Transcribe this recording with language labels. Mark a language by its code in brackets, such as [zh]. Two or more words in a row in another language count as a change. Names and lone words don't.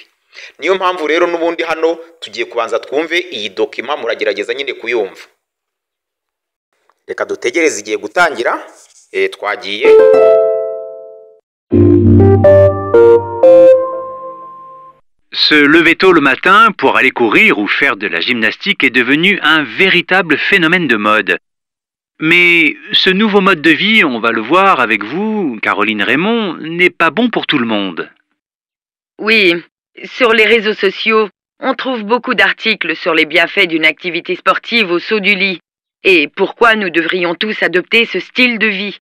[rw] Niyo mpamvu rero n'ubundi hano tugiye kubanza twumve iyi document, muragerageza nyine kuyumva. Reka dutegereze igiye gutangira. Twagiye. [fr] Se lever tôt le matin pour aller courir ou faire de la gymnastique est devenu un véritable phénomène de mode. Mais ce nouveau mode de vie, on va le voir avec vous, Caroline Raymond, n'est pas bon pour tout le monde. Oui, sur les réseaux sociaux, on trouve beaucoup d'articles sur les bienfaits d'une activité sportive au saut du lit et pourquoi nous devrions tous adopter ce style de vie.